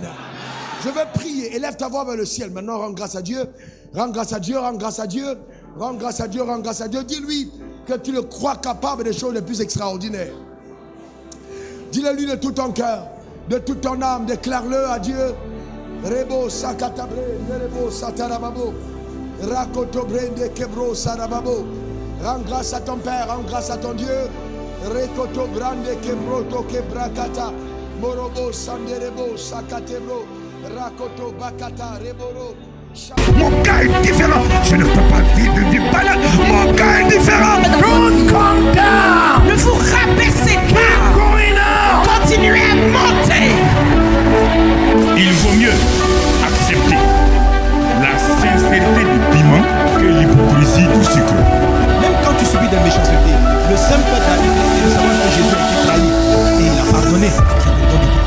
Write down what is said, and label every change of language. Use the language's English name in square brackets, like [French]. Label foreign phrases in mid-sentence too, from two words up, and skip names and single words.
[French] Je vais prier. Élève ta voix vers le ciel. Maintenant, rends grâce à Dieu. Rends grâce à Dieu, rends grâce à Dieu. Rends grâce à Dieu, rends grâce à Dieu. Dis-lui que tu le crois capable des choses les plus extraordinaires. Dis-le-lui de tout ton cœur, de toute ton âme. Déclare-le à Dieu. Rebo sakatabre, rebo satarababo. Rakoto brende kebro sarababo. Rends grâce à ton Père, rends grâce à ton Dieu. Rekoto brande kebro to kebrakata. Morobo sanderebo sakatebro. Rakoto bakata reboro. Mon cas est différent. Je ne peux pas vivre une vie banale. Mon cas est différent. [English] Don't come down. [French] Ne vous rabaissez pas. Continuez à monter. Il vaut mieux accepter la sincérité du piment que l'hypocrisie du sucre. Même quand tu subis des méchancetés, le simple fait d'arriver et de savoir que Jésus a été trahi et il a pardonné, ça te donne du coup.